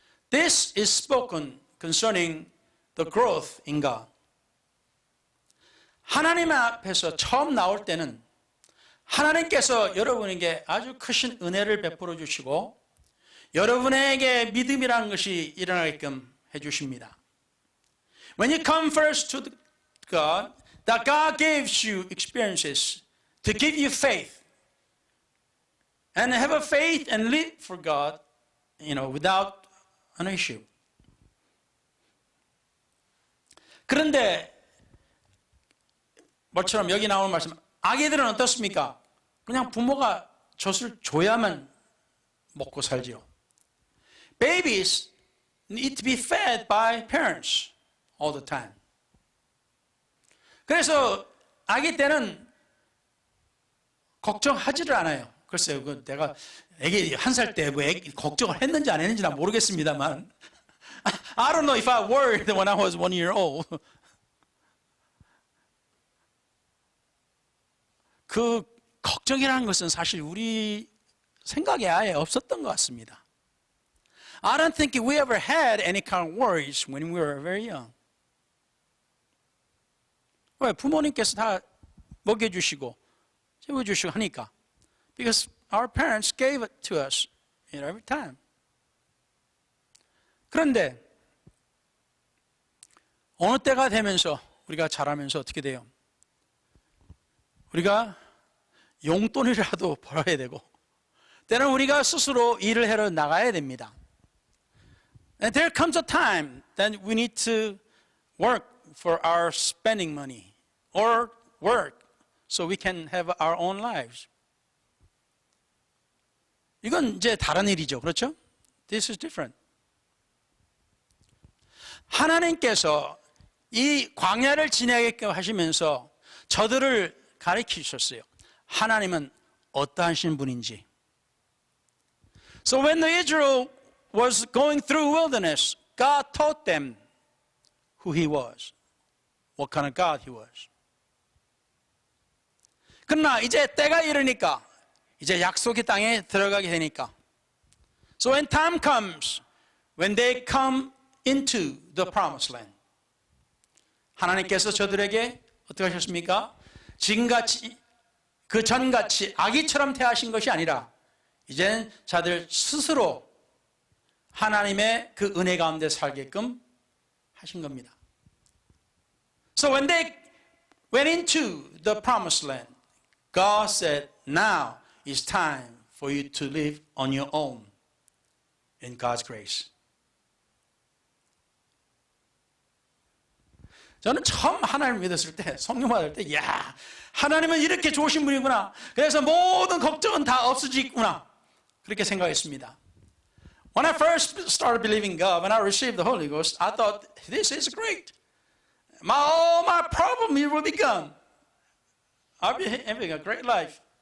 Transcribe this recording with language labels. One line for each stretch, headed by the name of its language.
English: This is spoken concerning the growth in God.
Korean: 하나님 앞에서 처음 나올 때는 하나님께서 여러분에게 아주 크신 은혜를 베풀어 주시고 여러분에게 믿음이라는 것이 일어나게끔 해 주십니다.
English: When you come first to God, that God gives you experiences to give you faith and have a faith and live for God, without an issue.
Korean: 그런데 뭐처럼 여기 나오는 말씀, 아기들은 어떻습니까? 그냥 부모가 젖을 줘야만 먹고 살지요.
English: Babies need to be fed by parents all the time.
Korean: 그래서 아기 때는 걱정하지를 않아요. 글쎄요, 내가 애기 1살 때 걱정을 했는지 안 했는지 난 모르겠습니다만
English: I don't know if I worried when I was 1 year old.
Korean: 그 걱정이라는 것은 사실 우리 생각에 아예 없었던 것 같습니다.
English: I don't think we ever had any kind of worries when we were very young.
Korean: 왜? 부모님께서 다 먹여주시고 채워주시고 하니까.
English: Because our parents gave it to us every time.
Korean: 그런데 어느 때가 되면서 우리가 자라면서 어떻게 돼요? 우리가 용돈이라도 벌어야 되고 때는 우리가 스스로 일을 하러 나가야 됩니다.
English: And there comes a time that we need to work for our spending money or work so we can have our own lives.
Korean: 이건 이제 다른 일이죠. 그렇죠?
English: This is different.
Korean: 하나님께서 이 광야를 지나게끔 하시면서 저들을 가르치셨어요. 하나님은 어떠하신 분인지.
English: So when the Israel was going through wilderness, God taught them who He was, what kind of God He was.
Korean: 그러나 이제 때가 이르니까 이제 약속의 땅에 들어가게 되니까.
English: So when time comes, when they come into the promised land,
Korean: 하나님께서 저들에게 어떻게 하셨습니까? 지금같이 그 전같이 아기처럼 대하신 것이 아니라 이젠 자들 스스로 하나님의 그 은혜 가운데 살게끔 하신 겁니다.
English: So when they went into the promised land, God said, now is time for you to live on your own in God's grace.
Korean: 저는 처음 하나님을 믿었을 때, 성령 받을 때, 야, 하나님은 이렇게 좋으신 분이구나. 그래서 모든 걱정은 다 없어지구나. 그렇게 생각했습니다.
English: When I first started believing God, when I received the Holy Ghost, I thought, this is great. All my problems will be gone. I'll be having a great life.